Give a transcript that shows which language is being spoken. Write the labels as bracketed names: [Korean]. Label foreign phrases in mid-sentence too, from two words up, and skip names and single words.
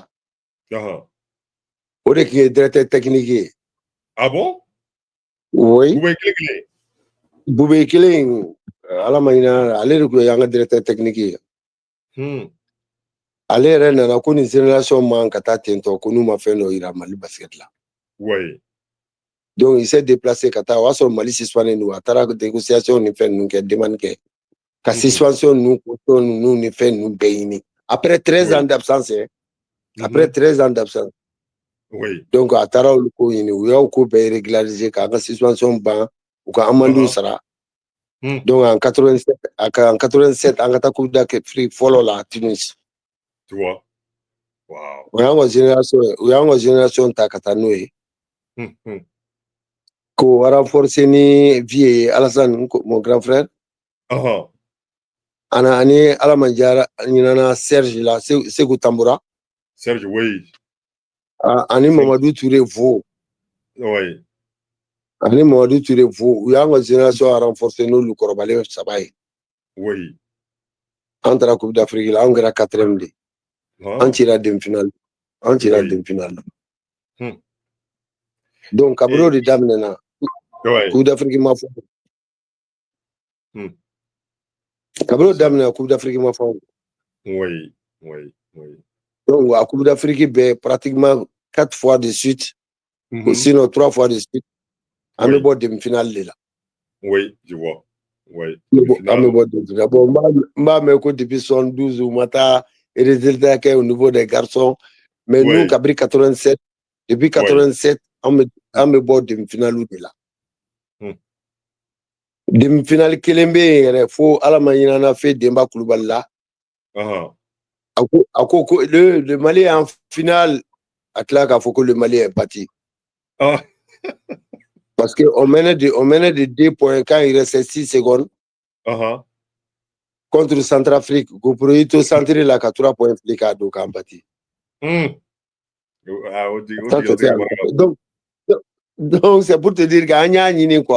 [Bambara] O de tun ye directeur technique ye. [French] Ah bon? Oui. [Bambara] Bube kelen ala ma ɲin'an na, ale de tun ye an ka directeur technique ye. Ale yɛrɛ nana ko nin génération man ka taa tentɔ ko n'u ma fɛn dɔ yira Mali basket la. [French] Oui. Donc il s'est déplacé [Bambara] ka taa, o y'a sɔrɔ Mali suspendé don, a taara négociation ni fɛn ninnu kɛ, demande kɛ, ka suspension ninnu, caution ninnu ni fɛn ninnu bɛɛ ɲini. [French] Après 13 ans d'absence, après 13 ans d'absence. Oui. [Bambara] Donc a taara olu ko ɲini, u y'o ko bɛɛ régulariser k'an ka suspension ban, u ka amende sara. Donc en 87, an ka taa Coupe d'Afrique fɔlɔ la Tunis. [French] Tu vois? Wow. [Bambara] O y'an ka génération ta ka taa n'o ye. Ko renforcer ni vie Alassane, [French] mon grand frère. [Bambara] Ani ala ma jara ɲinana Serge la, Sekou Tamboura. [French] Serge, oui. [Bambara] Ani Mamadou Touré Vo. [French] Oui. [Bambara] Ani Mamadou Touré Vo. U y'an ka génération a renforcer n'olu kɔrɔbalen 3 ye. [French] Oui. [Bambara] An taara Coupe d'Afrique la, an kɛra 4e de. An cira demi-finale. Donc kabini o de daminɛna, Coupe d'Afrique ma fɔ. Kabini o daminɛna, Coupe d'Afrique ma fɔ. [French] Oui. Donc a Coupe d'Afrique bɛɛ pratiquement 4 fois de suite, sinon 3 fois de suite, [Bambara] an bɛ bɔ demi-finale de la. [French] Oui, je vois. Oui. [Bambara] An bɛ bɔ demi-finale. Bon, n b'a mɛn ko depuis 72 u ma taa résultat kɛ [French] au niveau des garçons, mais nous [Bambara] kabini 87, depuis 87, an bɛ bɔ demi-finale de la. Demi-finale kelen bɛ yen yɛrɛ fo ala ma ɲin'an na fɛ Denba Kulubali la. A ko [French] le Mali est en finale, [Bambara] a tila k'a fɔ ko [French] le Mali est parti. Parce qu'on menait de 2 points quand il restait 6 secondes contre Centrafrique. Goproito centré la 3 points flics à dos quand parti. Donc c'est pour te dire qu'on quoi.